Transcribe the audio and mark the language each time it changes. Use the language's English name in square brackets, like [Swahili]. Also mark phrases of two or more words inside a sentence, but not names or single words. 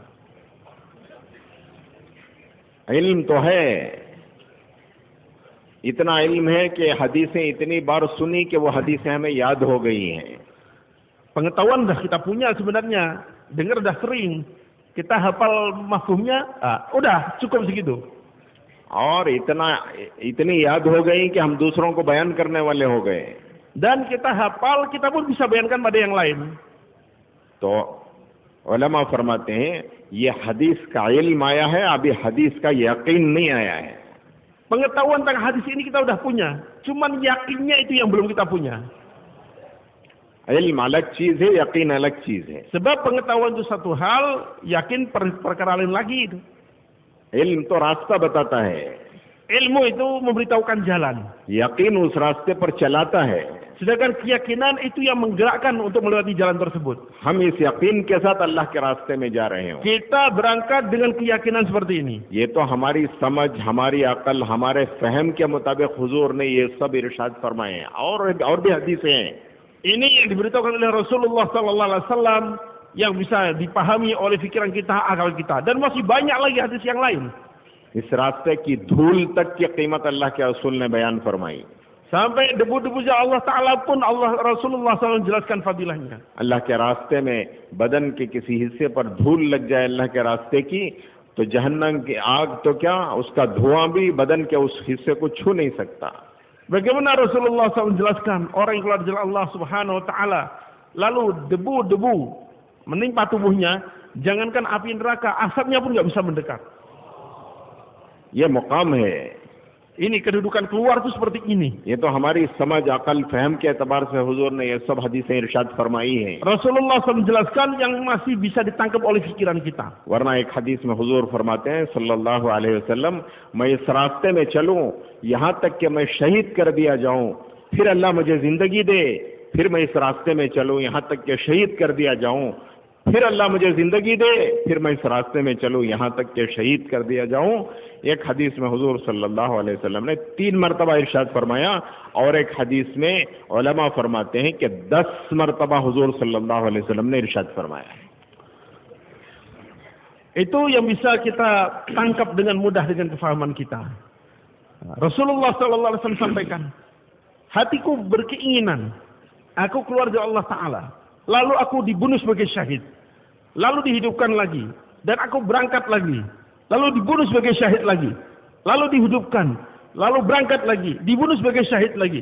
[Hindi] इल्म तो है, इतना इल्म है कि हदीसें इतनी बार सुनी कि वो हदीसें हमें याद हो गई हैं। [Indonesian] Pengetahuan dah kita punya sebenarnya, dengar dah sering, kita hafal mafhumnya, udah cukup segitu. [Hindi] और इतनी याद हो गई कि हम दूसरों को बयान करने वाले हो गए। [Indonesian] Dan kita hafal, kita pun bisa bayankan pada yang lain. [Hindi] तो उलमा फरमाते हैं ये हदीस का इल्म आया है, अभी हदीस का यकीन नहीं आया है। [Indonesian] Pengetahuan tentang hadis ini kita udah punya, cuman yakinnya itu yang belum kita punya. [Hindi] इल्म अलग चीज है, यकीन अलग चीज है। [Indonesian] Sebab pengetahuan itu satu hal, yakin perkara lain lagi itu. [Hindi] इल्म तो रास्ता बताता है, [Indonesian] Ilmu itu memberitahukan jalan. [Hindi] यकीन उस रास्ते पर चलाता है। [Indonesian] Sedangkan keyakinan itu yang menggerakkan untuk melewati jalan tersebut. [Hindi] हम इस यकीन के साथ अल्लाह के रास्ते में जा रहे हैं। [Indonesian] Kita berangkat dengan keyakinan seperti ini. [Hindi] ये तो हमारी समझ, हमारी अकल, हमारे फहम के मुताबिक हुजूर ने ये सब इरशाद फरमाए हैं, और भी हदीसें हैं। [Indonesian] Ini yang diberitahukan oleh Rasulullah [Arabic] صلى الله عليه وسلم [Indonesian] yang bisa dipahami oleh pikiran kita, akal kita, dan masih banyak lagi hadis yang lain. [Hindi] इस रास्ते की धूल तक की कीमत अल्लाह के रसूल ने बयान फरमाई। [Indonesian] Sampai debu-debu Allah Ta'ala pun Rasulullah SAW jelaskan fadilahnya. [Hindi] अल्लाह के रास्ते में बदन के किसी हिस्से पर धूल लग जाए अल्लाह के रास्ते की, तो जहन्नम की आग तो क्या, उसका धुआं भी बदन के उस हिस्से को छू नहीं सकता। [Indonesian] Bagaimana Rasulullah SAW menjelaskan orang yang keluar dari Allah [Arabic] سبحانه وتعالى, [Indonesian] lalu debu-debu menimpa tubuhnya, jangankan api neraka, asapnya pun nggak bisa mendekat. [Hindi] ये मुकाम है। [Indonesian] Ini kedudukan keluar itu seperti ini. [Hindi] ये तो हमारी समझ, अकल, फहम के एतबार से हुजूर ने ये सब हदीसें इरशाद फरमाई हैं। [Indonesian] Rasulullah SAW menjelaskan yang masih bisa ditangkap oleh pikiran kita. [Hindi] वरना एक हदीस में हुजूर फरमाते हैं [Arabic] صلى الله عليه وسلم, [Hindi] मैं इस रास्ते में चलूं यहाँ तक कि मैं शहीद कर दिया जाऊं, फिर अल्लाह मुझे जिंदगी दे, फिर मैं इस रास्ते में चलूं यहाँ तक कि शहीद कर दिया जाऊं, फिर अल्लाह मुझे जिंदगी दे, फिर मैं इस रास्ते में चलूं यहाँ तक कि शहीद कर दिया जाऊं। एक हदीस में हुजूर [Arabic] صلى الله عليه وسلم [Hindi] ने 3 मरतबा इरशाद फरमाया, और एक हदीस में उलमा फरमाते हैं कि 10 मरतबा हुजूर [Arabic] صلى الله عليه وسلم [Hindi] ने इरशाद फरमाया। [Indonesian] Itu yang bisa kita tangkap dengan mudah dengan kefahaman kita. Rasulullah [Arabic] صلى الله عليه وسلم [Indonesian] sampaikan, hatiku berkeinginan, aku keluar dari Allah Ta'ala, lalu aku dibunuh sebagai syahid, lalu dihidupkan lagi, dan aku berangkat lagi, lalu dibunuh sebagai syahid lagi, lalu dihidupkan, lalu berangkat lagi, dibunuh sebagai syahid lagi.